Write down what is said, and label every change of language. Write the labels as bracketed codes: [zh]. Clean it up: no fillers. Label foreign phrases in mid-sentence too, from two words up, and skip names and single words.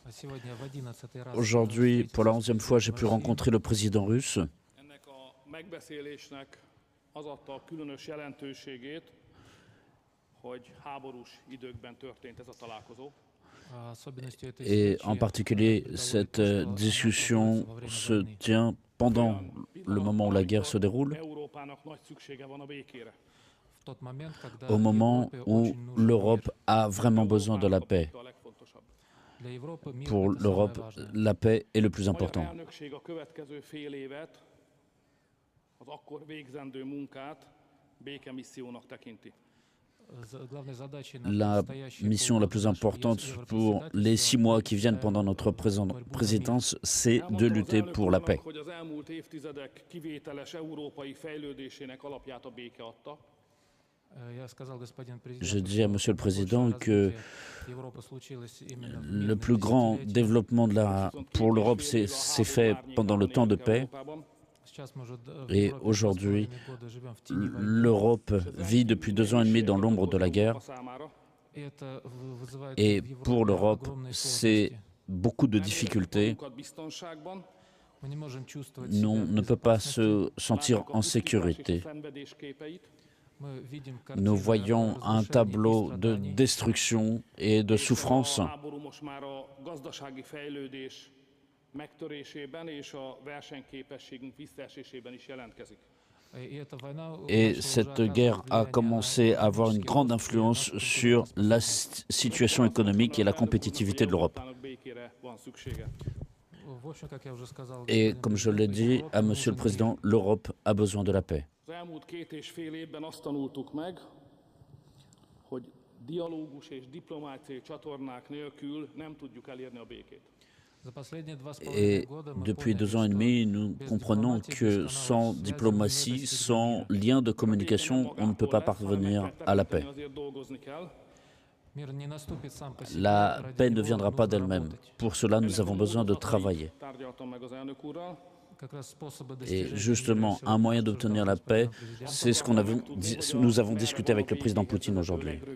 [fr] Aujourd'hui, pour la 11e fois, j'ai pu rencontrer le président russe. [hu] Ennek a megbeszélésnek az adta a különös jelentőségét, hogy háborús időkben történt ez a találkozó. [fr] Et en particulier, cette discussion se tient pendant le moment où la guerre se déroule, [hu] Európának nagy szüksége van a békére. [fr] au moment où l'Europe a vraiment besoin de la paix. [hu] A legfontosabb. [fr] Pour l'Europe, la paix est le plus [hu] A magyar [fr] important. [hu] elnökség a következő fél évet, az akkor végzendő munkát békemissziónak tekinti. [fr] La mission la plus importante pour les 6 mois qui viennent pendant notre présidence, c'est de lutter pour la paix. [hu] Hogy az elmúlt évtizedek kivételes európai fejlődésének alapját a béke adta. [fr] Je dis à Monsieur le Président que le plus grand développement pour l'Europe s'est fait pendant le temps de paix. Et aujourd'hui, l'Europe vit depuis 2 ans et demi dans l'ombre de la guerre. Et pour l'Europe, c'est beaucoup de difficultés. On ne peut pas se sentir en sécurité. Nous voyons un tableau de destruction et de souffrance. [hu] Megtörésében és a versenyképességünk visszaesésében is jelentkezik. [fr] Et cette guerre a commencé à avoir une grande influence sur la situation économique et la compétitivité de l'Europe. Et comme je l'ai dit à Monsieur le Président, l'Europe a besoin de la paix. [hu] Az elmúlt 2,5 évben azt tanultuk meg, hogy dialógus és diplomáciai csatornák nélkül nem tudjuk elérni a békét. [fr] Et depuis 2 ans et demi, nous comprenons que sans diplomatie, sans lien de communication, on ne peut pas parvenir à la paix. La paix ne viendra pas d'elle-même. Pour cela, nous avons besoin de travailler. Et justement, un moyen d'obtenir la paix, c'est ce que nous avons discuté avec le président Poutine aujourd'hui.